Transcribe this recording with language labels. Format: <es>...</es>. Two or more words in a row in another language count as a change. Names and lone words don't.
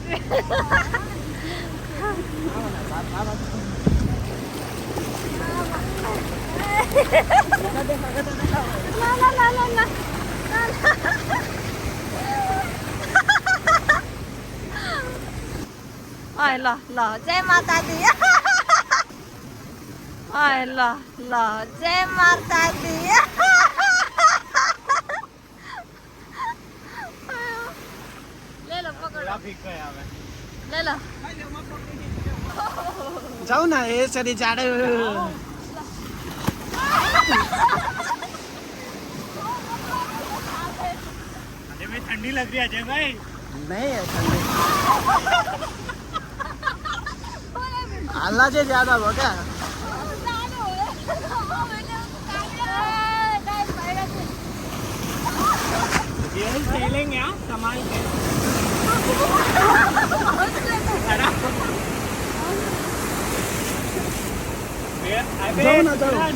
<ne>साथीहरू ल ल जय माता दी</ne> <hi>ल ल जय माता दी ले लो पकड़ ले लो</hi> <ne>जाऊ न यसरी जाडो</ne> <hi>ठंडी लग रही है अजय भाई नहीं है ठंडी</hi> <ne>हल्ला चाहिँ ज्यादा भयो क्या</ne> <hi>सेलिंग यहाँ संभाल के</hi> <ne>जाऊ न जाऊ</ne>